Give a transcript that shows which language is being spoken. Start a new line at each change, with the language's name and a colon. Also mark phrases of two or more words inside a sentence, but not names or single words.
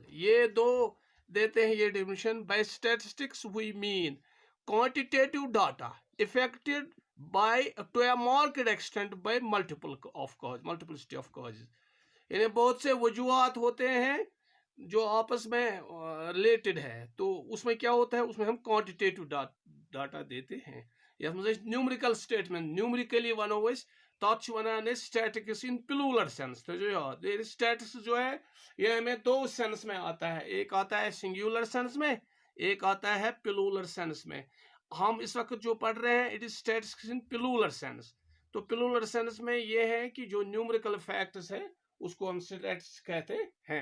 Hindi: ये दो देते हैं ये डेफिनेशन।
English: by statistics we mean quantitative data affected by to a marked extent by multiplicity of causes.
Hindi: यानी बहुत से वजूहात होते हैं जो आपस में रिलेटेड है, तो उसमें क्या होता है, उसमें हम
English: quantitative data
Hindi: देते हैं।
Kashmiri: यह
English: numerical statement,
Kashmiri: न्यूमेरिकली वनो तथ वन
English: statistics in plural sense.
Hindi: तो जो स्टैटिक्स जो है यह हमें दो सेंस में आता है, एक आता है
English: singular sense
Hindi: में, एक आता है
English: plural sense
Hindi: में। हम इस वक्त जो पढ़ रहे हैं
English: it is statistics in plural sense.
Hindi: तो
English: plural sense
Hindi: में यह है कि जो
English: numerical facts
Hindi: है उसको हम स्टैटिस्टिक्स कहते हैं।